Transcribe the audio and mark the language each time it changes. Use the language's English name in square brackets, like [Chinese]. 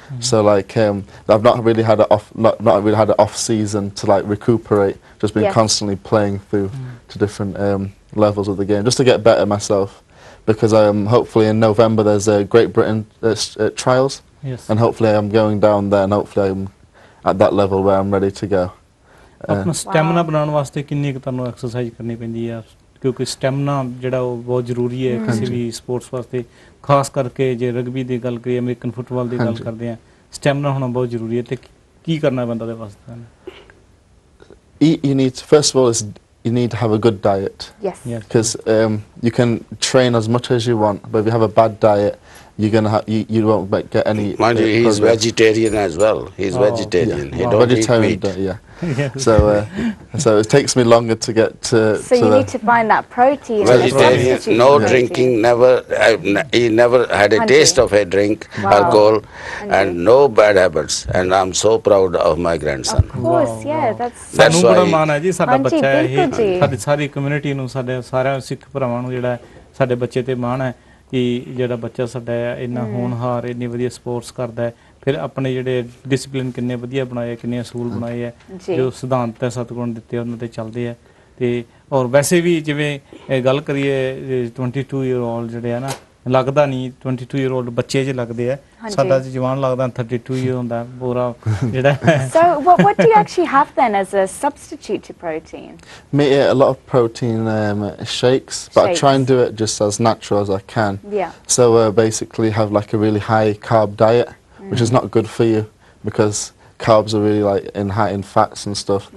[English] So like I've not really had an off season to like recuperate. Just been constantly playing through to different levels of the game, just to get better myself. Because hopefully in November there's Great Britain trials, and hopefully I'm going down there, and hopefully I'm at that level where I'm ready to go. [Punjabi] ਆਪਣਾ stamina ਬਣਾਉਣ ਵਾਸਤੇ ਕਿੰਨੀ ਕੁ ਤੁਹਾਨੂੰ exercise ਕਰਨੀ ਪੈਂਦੀ ਹੈ? ਕਿਉਂਕਿ ਸਟੈਮਿਨਾ ਜਿਹੜਾ ਉਹ ਬਹੁਤ ਜ਼ਰੂਰੀ ਹੈ ਕਿਸੇ ਵੀ ਸਪੋਰਟਸ ਵਾਸਤੇ, ਖਾਸ ਕਰਕੇ ਜੇ ਰਗਬੀ ਦੀ ਗੱਲ ਕਰੀਏ, ਅਮਰੀਕਨ ਫੁੱਟਬਾਲ ਦੀ ਗੱਲ ਕਰਦੇ ਆ, ਸਟੈਮਿਨਾ ਹੋਣਾ ਬਹੁਤ ਜ਼ਰੂਰੀ ਹੈ। ਤੇ ਕੀ ਕਰਨਾ ਪੈਂਦਾ ਉਹਦੇ ਵਾਸਤੇ? [English] You need, first of all, you need to have a good diet. Because you can train as much as you want, but if you have a bad diet, you're gonna you won't get any. Mind you, he's vegetarian as well. He's vegetarian. He don't eat meat. So it takes me longer to get to. So you need to find that protein. Vegetarian, no drinking, never. He never had a taste of a drink, alcohol, and no bad habits. And I'm so proud of my grandson. Of course, that's. [Punjabi] ਸਾਨੂੰ ਬੜਾ ਮਾਣ ਹੈ ਜੀ, ਸਾਡਾ ਬੱਚਾ ਹੈ ਇਹ, ਸਾਡੀ ਸਾਰੀ ਕਮਿਊਨਿਟੀ ਨੂੰ, ਸਾਡੇ ਸਾਰਿਆਂ ਸਿੱਖ ਭਰਾਵਾਂ ਨੂੰ ਜਿਹੜਾ ਸਾਡੇ ਬੱਚੇ ਤੇ ਮਾਣ ਹੈ ਕਿ ਜਿਹੜਾ ਬੱਚਾ ਸਾਡਾ ਹੈ ਇੰਨਾ ਹੋਣਹਾਰ, ਇੰਨੀ ਵਧੀਆ ਸਪੋਰਟਸ ਕਰਦਾ ਹੈ। ਫਿਰ ਆਪਣੇ ਜਿਹੜੇ ਡਿਸਪਲਿਨ ਕਿੰਨੇ ਵਧੀਆ ਬਣਾਏ, ਕਿੰਨੇ ਅਸੂਲ ਬਣਾਏ ਹੈ, ਜੋ ਸਿਧਾਂਤ ਹੈ ਸਤਿਗੁਰਾਂ ਨੇ ਦਿੱਤੇ ਉਹਨਾਂ ਤੇ ਚੱਲਦੇ ਆ। ਤੇ ਔਰ ਵੈਸੇ ਵੀ ਜਿਵੇਂ ਗੱਲ ਕਰੀਏ 22 [English] year old [Punjabi] ਜਿਹੜੇ ਆ ਨਾ, ਲੱਗਦਾ ਨਹੀਂ [English] 22 year old [Punjabi] ਬੱਚੇ ਜਿਹੇ ਲੱਗਦੇ ਆ ਸਾਡਾ ਜਵਾਨ ਲੱਗਦਾ 32 year ਹੁੰਦਾ ਪੂਰਾ ਜਿਹੜਾ [English] So what do you actually have then as a substitute to protein? Me eat a lot of protein shakes, but I try and do it just as natural as I can. Yeah. So basically have like a really high carb diet, which is not good for you because carbs are really like high in fats and stuff.